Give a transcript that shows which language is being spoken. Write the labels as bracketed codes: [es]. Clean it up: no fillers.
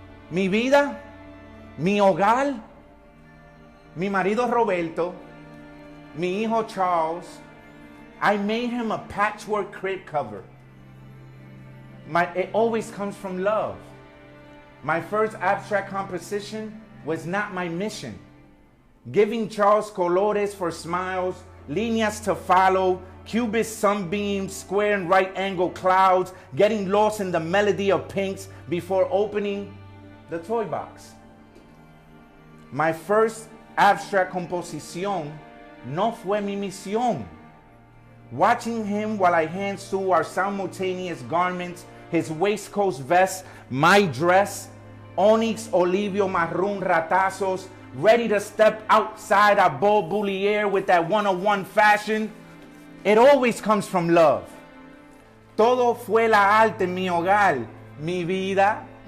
[es] Mi vida, mi hogar, mi marido Roberto, mi hijo Charles. [en] I made him a patchwork crib cover. It always comes from love. My first abstract composition was not my mission. Giving Charles colores for smiles, líneas to follow, cubist sunbeams, square and right angle clouds, getting lost in the melody of pinks before opening the toy box. My first abstract [es] composición no fue mi misión. [en] Watching him while I hand sew our simultaneous garments, his waistcoat vest, my dress, onyx, olivio, maroon, ratazos, ready to step outside our beau boulier with that one-on-one fashion. It always comes from love. [es] Todo fue la arte, mi hogar, mi vida.